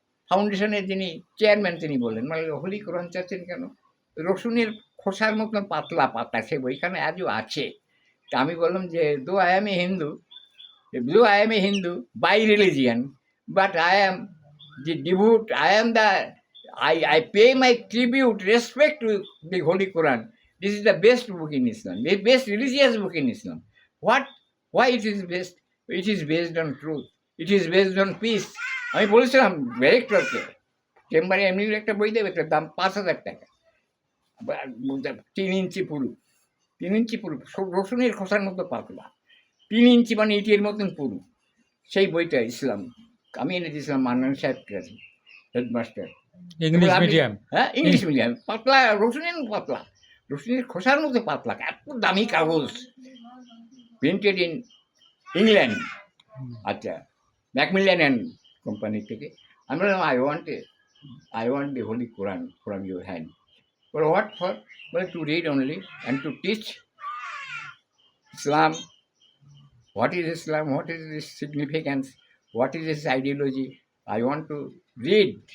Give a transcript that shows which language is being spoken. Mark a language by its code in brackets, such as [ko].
[bn] ফাউন্ডেশনের যিনি চেয়ারম্যান তিনি বললেন, মানে হোলি কোরআন চাচ্ছেন কেন? রসুনের খোসার মতন পাতলা পাতা, সে বইখানে আজও আছে। তা আমি বললাম যে [en] Though I am a Hindu by religion, but I am the devout, I am the I pay my tribute, respect to the Holy Quran. This is the best book in Islam, the best religious book in Islam. What? Why it is best? It is based on truth. It is based on peace. [bn] আমি বলেছিলাম ডাইরেক্টরকে, চেম্বারে এমনি একটা বই দেবে, একটা দাম 5,000 টাকা, 3 ইঞ্চি পুরু, 3 ইঞ্চি পুরু, রসুনের খোসার মতো পাতলা, 3 ইঞ্চি মানে ইটের মতন পুরু। সেই বইটা ইসলাম আমি এনে দিয়েছিলাম মান্নান সাহেবকে কাছে, হেডমাস্টার। English medium. হ্যাঁ, ইংলিশ মিডিয়াম, পাতলা, রসুনের পাতলা, রসুনের খোসার মতো পাতলা, এত দামি কাগজ, প্রিন্টেড ইন ইংল্যান্ড। আচ্ছা, ম্যাকমিলিয়ান অ্যান্ড কোম্পানি থেকে। আমি বললাম [en] I want the Holy Quran from your hand. Well, what for? Well, to read only and to teach Islam. What is Islam? What is its significance? What is its ideology? I want to read.